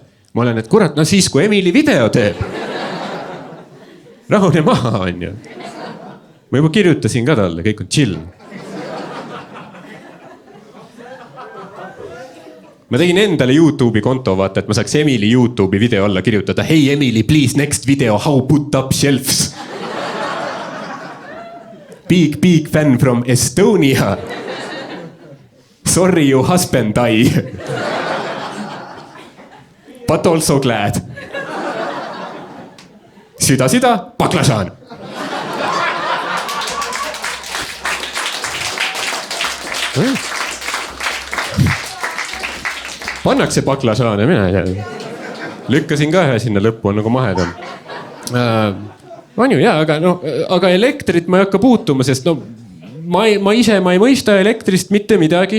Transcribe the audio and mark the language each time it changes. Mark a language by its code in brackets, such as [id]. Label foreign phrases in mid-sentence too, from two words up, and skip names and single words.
[et] Ma olen, et kurat, siis kui Emily video teeb. Rahune maha, on ju. ma juba kirjutasin ka talle, kõik on chill. Ma tegin endale YouTube'i konto, vaata, et ma saaks Emily YouTube'i video alla kirjutada. [en] Hey Emily, please next video, how put up shelves. Big fan from Estonia. Sorry you husband die. But also glad. [et] Süda, baklažaan. Pannakse baklažaane, mina ei tea. Lükkasin ka ühe sinna lõppu, on nagu mahedam. On ju, jaa, aga elektrit ma ei hakka puutuma, sest ma ei mõista elektrist mitte midagi.